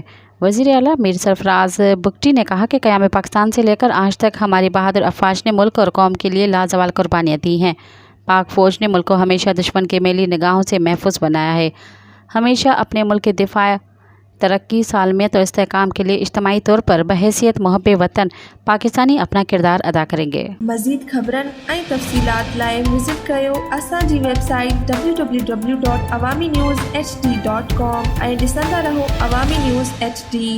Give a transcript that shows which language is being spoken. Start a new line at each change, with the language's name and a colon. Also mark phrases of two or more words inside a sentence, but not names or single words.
Urdu: وزیر اعلیٰ میر سرفراز بگٹی نے کہا کہ قیام پاکستان سے لے کر آج تک ہماری بہادر افواج نے ملک اور قوم کے لیے لازوال قربانیاں دی ہیں۔ پاک فوج نے ملک کو ہمیشہ دشمن کے میلی نگاہوں سے محفوظ بنایا ہے۔ ہمیشہ اپنے ملک کے دفاع، ترقی، سالمیت اور استحکام کے لیے اجتماعی طور پر بحیثیت محب وطن پاکستانی اپنا کردار ادا کریں گے۔
Sindhi: مزید خبرن ऐं तफ़सीलात लाइ विज़िट कयो असांजी वेबसाइट www.awamiNewsHD.com ऐं ॾिसंदा रहो अवामी न्यूज़ HD।